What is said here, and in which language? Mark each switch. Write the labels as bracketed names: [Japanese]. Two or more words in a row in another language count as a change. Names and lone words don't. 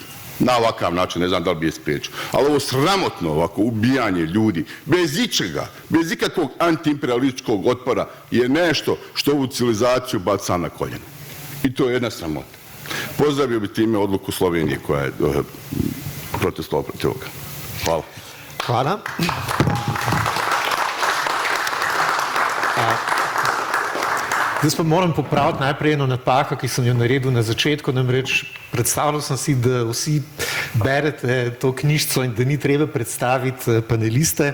[Serbian] Na ovakav način, ne znam da li bi je spriječio. Ali ovo sramotno ovako ubijanje ljudi, bez ičega, bez ikakvog antiimperialističkog otpora, je nešto što ovu civilizaciju baca na koljena. I to je jedna sramota. Pozdravio bi time odluku Slovenije koja je protestovala protiv ovoga. Hvala. Hvala. [Slovenian] Zdaj pa moram popraviti najprej eno napako, ki sem jo naredil na začetku, namreč predstavljal sem si, da vsi berete to knjižico in da ni treba predstaviti paneliste.